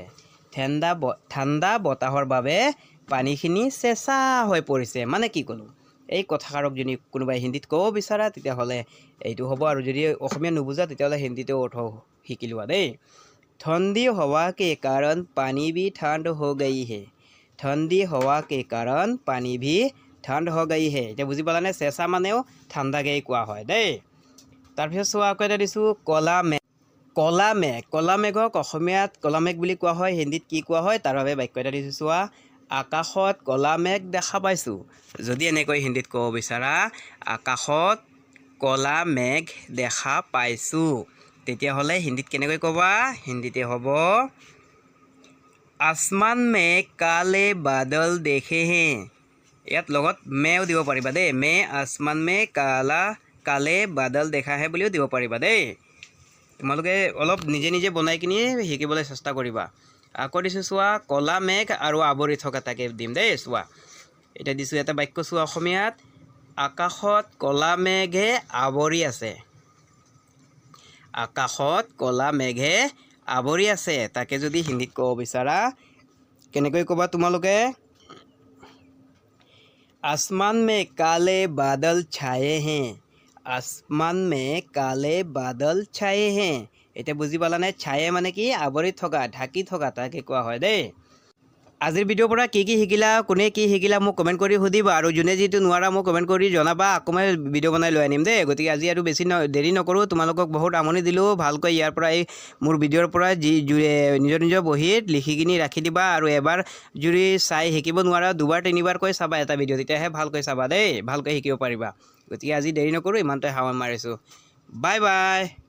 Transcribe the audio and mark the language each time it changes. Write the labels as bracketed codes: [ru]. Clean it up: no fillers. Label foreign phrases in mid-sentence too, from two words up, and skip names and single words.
[as] ঠাণ্ডা বতাহৰ বাবে পানীখিনি চেঁচা হৈ পৰিছে, মানে কি ক'লোঁ? এই কথাষাৰক যদি কোনোবাই হিন্দীত ক'ব বিচাৰা, তেতিয়াহ'লে এইটো হ'ব, আৰু যদি অসমীয়া নুবুজা তেতিয়াহ'লে হিন্দীতেও অৰ্থ শিকি লোৱা দেই। [hi] ठंडी हवा के कारण पानी भी ठंड हो गई है। ठंडी हवा के कारण पानी भी ठंड हो गई है [as] এতিয়া বুজি পালানে চেঁচা মানেও ঠাণ্ডাকেই কোৱা হয় দেই তাৰপিছত চোৱা আকৌ এটা দিছোঁ কলা মেঘক অসমীয়াত কলা মেঘ বুলি কোৱা হয় হিন্দীত কি কোৱা হয় তাৰ বাবে বাক্য এটা দিছোঁ চোৱা আকাশত কলা মেঘ দেখা পাইছোঁ যদি এনেকৈ হিন্দীত ক'ব বিচাৰা আকাশত কলা মেঘ দেখা পাইছোঁ তেতিয়াহ'লে হিন্দীত কেনেকৈ ক'বা হিন্দীতে হ'ব [hi] आसमान में काले बादल देखे हैं [as] ইয়াত লগত মেও দিব পাৰিবা দেই [hi] में आसमान में काले बादल देखा है [as] বুলিও দিব পাৰিবা দেই তোমালোকে অলপ নিজে নিজে বনাই কিনি শিকিবলৈ চেষ্টা কৰিবা আকৌ দিছোঁ চোৱা কলা মেঘ আৰু আৱৰি থকা তাকে দিম দেই চোৱা এতিয়া দিছোঁ এটা বাক্য চোৱা অসমীয়াত আকাশত কলা মেঘে আৱৰি আছে আকাশত কলা মেঘে আৱৰি আছে তাকে যদি হিন্দীত ক'ব বিচাৰা কেনেকৈ ক'বা তোমালোকে [hi] आसमान में काले बादल छाए हैं आसमान में काले बादल छाए हैं [as] এতিয়া বুজি পালানে ছায়ে মানে কি আৱৰি থকা ঢাকি থকা তাকে কোৱা হয় দেই আজিৰ ভিডিঅ'ৰ পৰা কি শিকিলা কোনে কি শিকিলা মোক কমেণ্ট কৰি সুধিবা আৰু যোনে যিটো নোৱাৰা মোক কমেণ্ট কৰি জনাবা আকৌ মই ভিডিঅ' বনাই লৈ আনিম দেই গতিকে আজি আৰু বেছি দেৰি নকৰোঁ তোমালোকক বহুত আমনি দিলোঁ ভালকৈ ইয়াৰ পৰা এই মোৰ ভিডিঅ'ৰ পৰা নিজৰ বহীত লিখি কিনি ৰাখি দিবা আৰু এবাৰ যদি চাই শিকিব নোৱাৰা দুবাৰ তিনিবাৰকৈ চাবা এটা ভিডিঅ' তেতিয়াহে ভালকৈ চাবা দেই ভালকৈ শিকিব পাৰিবা গতিকে আজি দেৰি নকৰোঁ ইমানতে হাৱা মাৰিছোঁ [en] bye bye